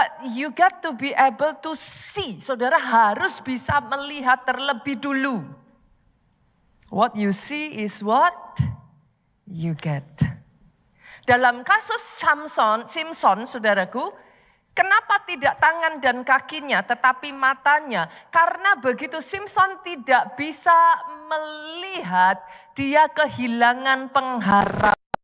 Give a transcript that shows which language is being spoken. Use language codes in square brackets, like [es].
[en] But you got to be able to see. [id] Saudara harus bisa melihat terlebih dulu. [en] What you see is what you get. [id] Dalam kasus Simson, saudaraku, kenapa tidak tangan dan kakinya tetapi matanya? Karena begitu Simson tidak bisa melihat, dia kehilangan pengharapannya.